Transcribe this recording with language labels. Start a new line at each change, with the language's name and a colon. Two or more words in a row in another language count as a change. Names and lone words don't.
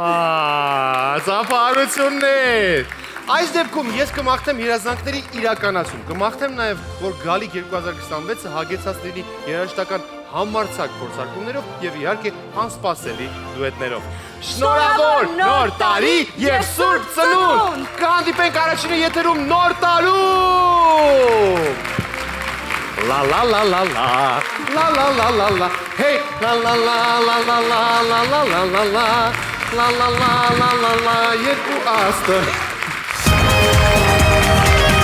Armenian: Ծափահարություններ։ Այս դեպքում ես կմաղթեմ երազանքների իրականացում, կմաղթեմ նաև, որ գալիք 2026-ը հագեցած լինի երաժշտական համարձակ փորձարկումներով եւ իհարկե անսպասելի դուետներով։ Շնորհավոր նոր տարի եւ Սուրբ Ծնունդ։ Կհանդիպենք առաջին եթերում նոր տարում։ La la la la la la la la la la hey la la la la la la la la la la la la la la la la la երկու աստղ